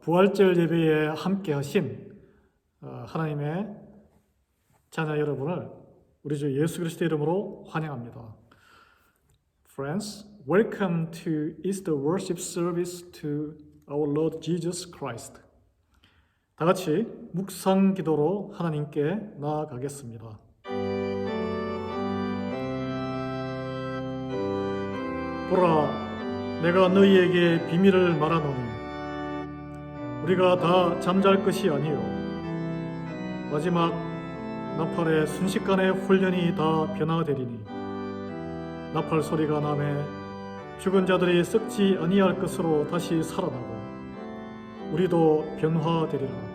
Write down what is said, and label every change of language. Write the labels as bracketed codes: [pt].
[ko] 부활절 예배에 함께 하신 하나님의 자녀 여러분을 우리 주 예수 그리스도의 이름으로 환영합니다. [en] Friends, welcome to Easter worship service to our Lord Jesus Christ. [ko] 다 같이 묵상 기도로 하나님께 나아가겠습니다. 보라, 내가 너희에게 비밀을 말하노니 우리가 다 잠잘 것이 아니요 마지막 나팔의 순식간에 훈련이 다 변화되리니 나팔 소리가 나매 죽은 자들이 썩지 아니할 것으로 다시 살아나고 우리도 변화되리라.